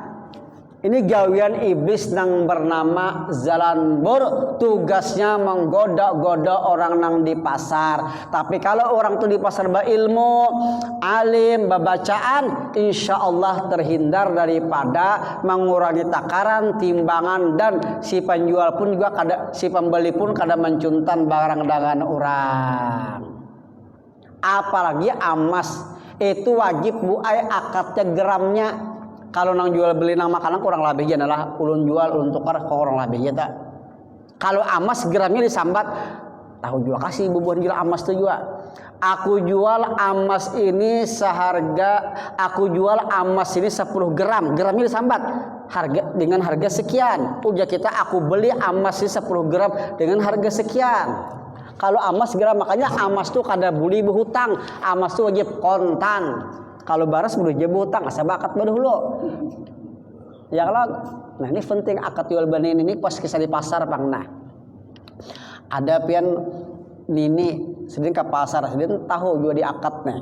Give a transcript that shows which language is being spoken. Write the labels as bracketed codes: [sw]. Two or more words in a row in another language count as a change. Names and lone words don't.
[bjn] Ini gawean iblis yang bernama Zalanbur, tugasnya menggoda-goda orang nang di pasar. Tapi kalau orang tuh di pasar berilmu, alim, babacaan, [ar] إن شاء الله [bjn] terhindar daripada mengurangi takaran, timbangan, dan si penjual pun juga si pembeli pun kada mencuntan barang dagangan orang. Apalagi emas itu wajib buai akadnya gramnya. Kalau nang jual beli nang makanan kurang lebih adalah ulun jual ulun tukar ke orang lebih ya tak. Kalau emas gramnya disambat, tahu juga kasih bubuhan jual emas tuh juga. Aku jual emas ini aku jual emas ini 10 gram, gramnya disambat dengan harga sekian. Udah kita aku beli emas ini 10 gram dengan harga sekian. Kalau emas gram, makanya emas tuh kada boleh berhutang, emas tuh wajib kontan. Kalau baras boleh je berhutang, asa bakat dulu. Ya kalau, nah ini penting akad jual beli ini pas kisah di pasar bang. Nah, ada pian nini sedang ke pasar, sedang tahu juga di akad nih.